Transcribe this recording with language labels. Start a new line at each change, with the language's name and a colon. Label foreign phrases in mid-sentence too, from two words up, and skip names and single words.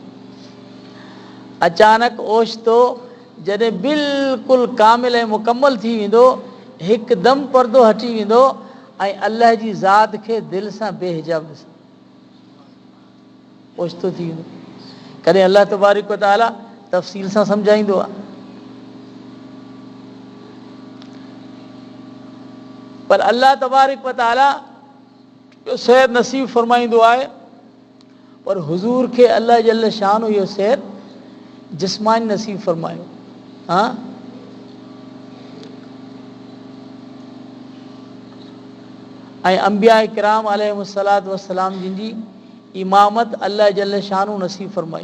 Sindhi: अचानक ओचितो जॾहिं बिल्कुलु कामिल ऐं मुकमल थी वेंदो, हिकदमि पर्दो हटी वेंदो ऐं अल्लाह जी ज़ात खे दिलि सां बेहिजाब ॾिसो, ओचितो थी वेंदो। कॾहिं
Arabic: الله تبارك وتعالى
Sindhi: तफ़सील सां सम्झाईंदो आहे। पर
Arabic: الله تبارك وتعالى
Sindhi: सैर नसीब फ़रमाईंदो आहे, पर हुज़ूर खे
Arabic: الله جل شان
Sindhi: इहो सैर जिस्मानी नसीब फ़रमायो। हा ऐं अंबिया किराम
Arabic: عليهم الصلاة والسلام
Sindhi: जिन जी इमामत
Arabic: الله جل شانه
Sindhi: नसीब फ़रमाई।